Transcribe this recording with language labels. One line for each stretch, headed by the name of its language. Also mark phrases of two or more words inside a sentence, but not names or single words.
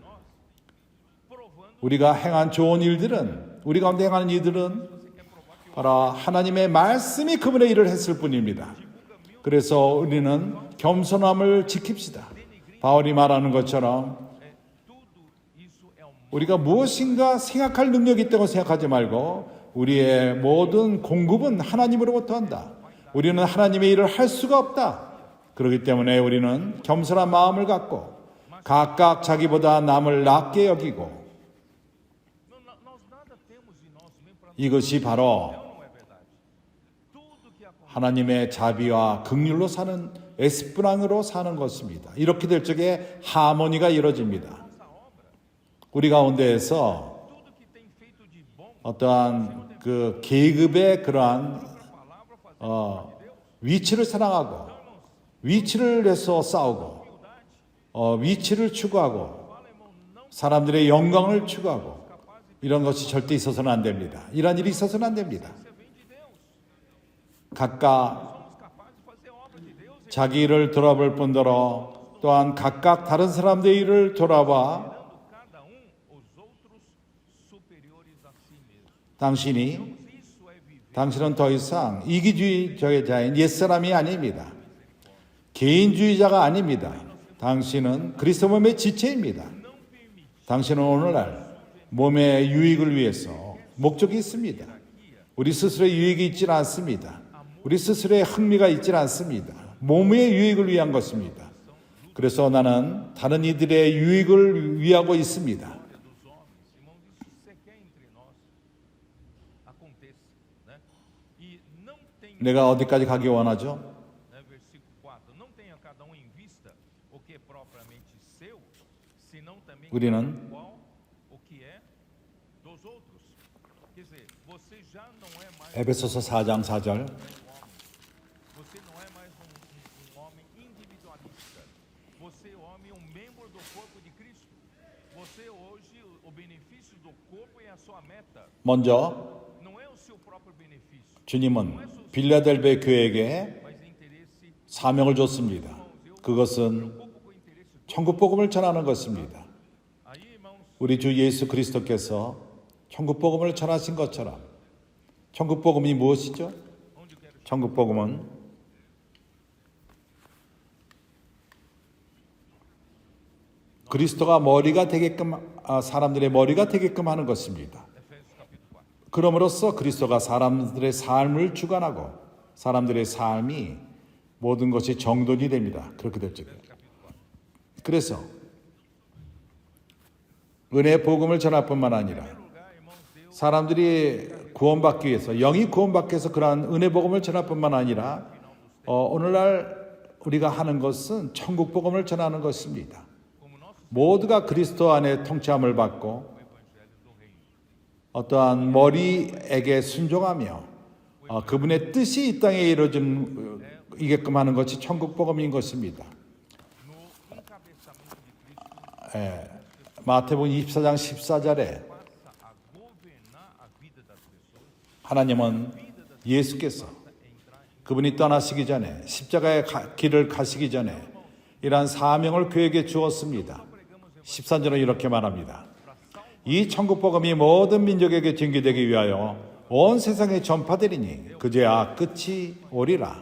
Korean: 우리가 행한 좋은 일들은 우리 가운데 행하는 일들은 바로 하나님의 말씀이 그분의 일을 했을 뿐입니다. 그래서 우리는 겸손함을 지킵시다. 바울이 말하는 것처럼
Portuguese: tudo isso é um
Korean: 우리가 무엇인가 생각할 능력이 있다고 생각하지 말고 우리의 모든 공급은 하나님으로부터 한다. 우리는 하나님의 일을 할 수가 없다. 그렇기 때문에 우리는 겸손한 마음을 갖고 각각 자기보다 남을 낮게 여기고
Portuguese: nós nada temos em nós mesmo para
Korean: 이것이 바로
Portuguese: não é verdade. Tudo que acontece
Korean: 하나님의 자비와 긍휼로 사는 에스프랑으로 사는 것입니다. 이렇게 될 적에 하모니가 이루어집니다.
Portuguese: nossa obra,
Korean: 우리 가운데에서
Portuguese: tudo que tem feito de bom,
Korean: 어떠한 그 계급의 그러한
Portuguese: palavra fazer
Korean: 위치를 사랑하고 위치를 위해서 싸우고 위치를 추구하고 사람들의 영광을 추구하고 이런 것이 절대 있어서는 안 됩니다. 이런 일이 있어서는 안 됩니다.
Portuguese: você vem de Deus.
Korean: 각각
Portuguese: Somos capazes de fazer obra de Deus.
Korean: 자기 일을 돌아볼 뿐더러 또한 각각 다른 사람들의 일을 돌아봐
Portuguese: Considerando cada os outros superiores a si mesmo.
Korean: 당신이
Portuguese: Isso é viver
Korean: 당신은 더 이상 이기주의자인 옛사람이 아닙니다. 개인주의자가 아닙니다. 당신은 그리스도 몸의 지체입니다. 당신은 오늘날 몸의 유익을 위해서 목적이 있습니다. 우리 스스로의 유익이 있지 않습니다. 우리 스스로의 흥미가 있지 않습니다. 몸의 유익을 위한 것입니다. 그래서 나는 다른 이들의 유익을 위하고 있습니다.
Portuguese: dos homens, irmãos, isso sequer entre nós aconteça, né? E não tem,
Korean: 내가 어디까지 가기 원하죠?
Portuguese: né, versículo 4, não tenha cada um em vista o que é propriamente seu, senão também
Korean: 우리는
Portuguese: qual o que é dos outros. Quer dizer, você já não é mais
Korean: 에베소서 4장 4절
Portuguese: você não é mais homem individualista. Você, homem, um membro do corpo de Cristo. Você hoje, o benefício do corpo é a sua meta.
Korean: 먼저
Portuguese: Não é o seu próprio benefício,
Korean: 주님은 빌라델베 교회에게
Portuguese: mas é interesse.
Korean: 사명을 줬습니다. 그것은
Portuguese: Pouco com interesse.
Korean: 천국 복음을 전하는 것입니다.
Portuguese: Aí, irmãos,
Korean: 우리 주 예수 그리스도께서 천국 복음을 전하신 것처럼 천국 복음이 무엇이죠?
Portuguese: onde eu quero chegar?
Korean: 천국 복음은 그리스도가 머리가 되게끔 사람들의 머리가 되게끔 하는 것입니다.
Portuguese: Efésios capítulo 4.
Korean: 그럼으로써 그리스도가 사람들의 삶을 주관하고 사람들의 삶이 모든 것이 정돈이 됩니다. 그렇게 될 적에. 그래서 은혜의 복음을 전할 뿐만 아니라
Portuguese: Em primeiro lugar, irmãos, Deus
Korean: 사람들이 구원받기 위해서 영이 구원받기 위해서 그러한 은혜 복음을 전할 뿐만 아니라 오늘날 우리가 하는 것은 천국 복음을 전하는 것입니다.
Portuguese: como nosso
Korean: 모두가 그리스도 안에 통치함을 받고
Portuguese: evangelho do reino.
Korean: 어떠한 머리에게 순종하며 그분의 뜻이 이 땅에 이루어지게끔 하는 것이 천국 복음인 것입니다.
Portuguese: No encabeçamento de Cristo,
Korean: 마태복음 24장 14절에
Portuguese: passa a governar a vida das pessoas,
Korean: 하나님은 예수께서 그분이 떠나시기 전에 십자가의 길을 가시기 전에 이러한 사명을 그에게 주었습니다. 13절은 이렇게 말합니다. 이 천국 복음이 모든 민족에게 전개되기 위하여 온 세상에 전파되리니 그제야 끝이 오리라.